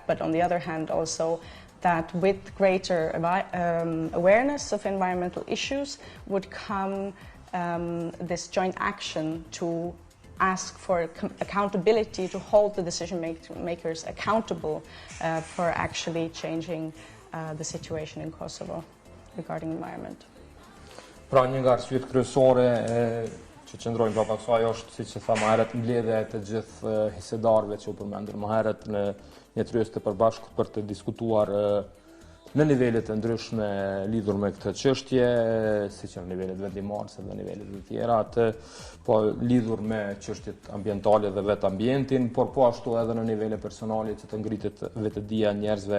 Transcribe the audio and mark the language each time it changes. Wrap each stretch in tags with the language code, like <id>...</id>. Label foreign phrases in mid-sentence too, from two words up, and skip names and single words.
<en>But on the other hand, also that with greater awareness of environmental issues would come this joint action to ask for accountability, to hold the decision makers accountable for actually changing the situation in Kosovo regarding environment.</en> <sq>Pra një nga arsyet kryesore që qëndrojnë brapa kësaj është, siç e thamë herët, mbledhja e të gjithë hisedarëve që u përmendur më herët në një tryezë të përbashkët për të diskutuar në nivele të ndryshme lidhur me këtë çështje, siç janë nivelet vendimorëse dhe nivelet të tjera, po lidhur me çështjet ambientale dhe vetë ambientin, por po ashtu edhe në nivele personale që të ngritet vetëdia e njerëzve.</sq>